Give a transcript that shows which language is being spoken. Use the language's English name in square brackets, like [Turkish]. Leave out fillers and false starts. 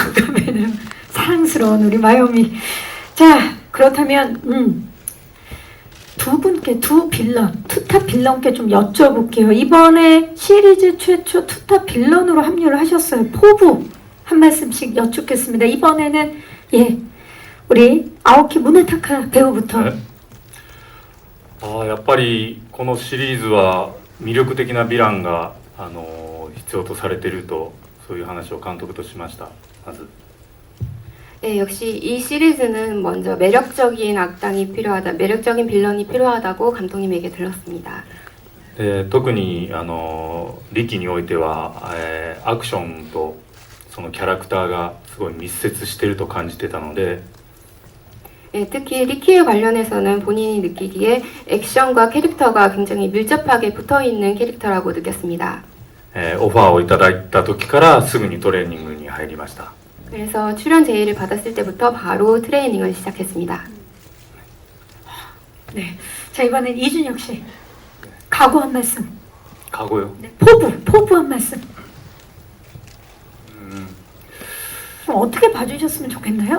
[Korean] 그러면은 사랑스러운 우리 마요미. 자, 그렇다면 두 분께 투탑 빌런께 좀 여쭤볼게요. 이번에 시리즈 최초 투탑 빌런으로 합류를 하셨어요. 포부 한 말씀씩 여쭙겠습니다. 이번에는 우리 아오키 무네타카 배우부터. [Japanese] やっぱりこのシリーズは魅力的なヴィランが必要とされていると、そういう話を監督としました。まず [Korean] 네, 역시 이 시리즈는 먼저 매력적인 악당이 필요하다, 매력적인 빌런이 필요하다고 감독님에게 들었습니다. [Japanese] で特にリキにおいては、アクションとそのキャラクターがすごい密接していると感じてたので、 [Korean] 네, 특히 리키에 관련해서는 본인이 느끼기에 액션과 캐릭터가 굉장히 밀접하게 붙어있는 캐릭터라고 느꼈습니다. [Japanese] オファーをいただいた時からすぐにトレーニングに入りました。 [Korean] 그래서 출연 제의를 받았을 때부터 바로 트레이닝을 시작했습니다. 네. 자, 이번엔 이준혁 씨. 각오 한 말씀. 가고요. 네. 포부 한 말씀. 좀 어떻게 봐주셨으면 좋겠나요?